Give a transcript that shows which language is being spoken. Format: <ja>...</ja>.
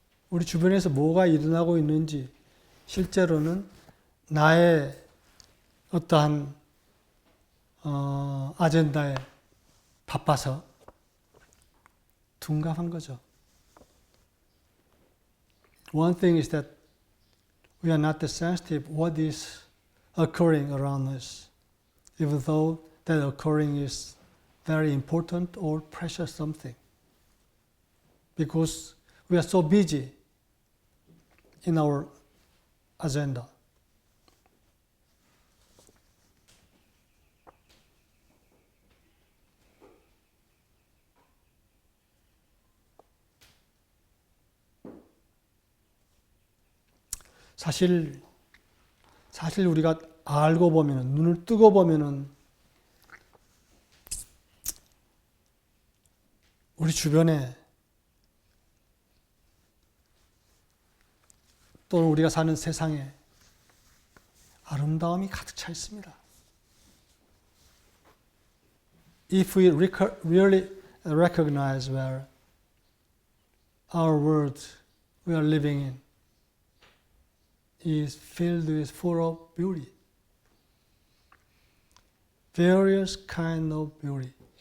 <ko>우리 주변에서 뭐가 일어나고 있는지 실제로는 나의 어떠한 아젠다에 바빠서 둔감한 거죠.</ko> <en>One thing is that we are not that sensitive what is occurring around us, even though that occurring is very important or precious something. Because we are so busy in our agenda.</en> <ko>사실 우리가 알고 보면은, 눈을 뜨고 보면은 우리 주변에 또는 우리가 사는 세상에 아름다움이 가득 차 있습니다.</ko> <en>If we really recognize where our world we are living in is filled with full of beauty, various kind of beauty.</en>